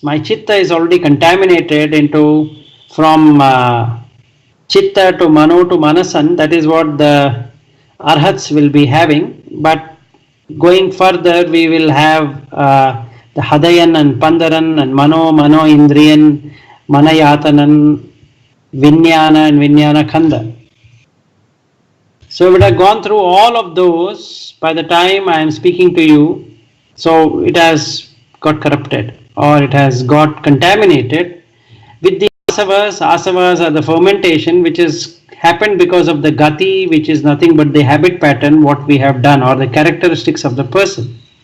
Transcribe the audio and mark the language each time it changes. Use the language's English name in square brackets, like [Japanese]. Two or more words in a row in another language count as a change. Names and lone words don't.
[English] My chitta is already contaminated into from chitta to mano to manasan. That is what the arhats will be having. But going further, we will have the hadayan and pandaran and [Pali] mano indriyan, manayatanan, [English] vijnana and [Pali] vijnana khanda. [English] So we have gone through all of those by the time I am speaking to you. So it has got corrupted or it has got contaminated with the asavas. Asavas are the fermentation which has happened because of the gati, which is nothing but the habit pattern what we have done or the characteristics of the person.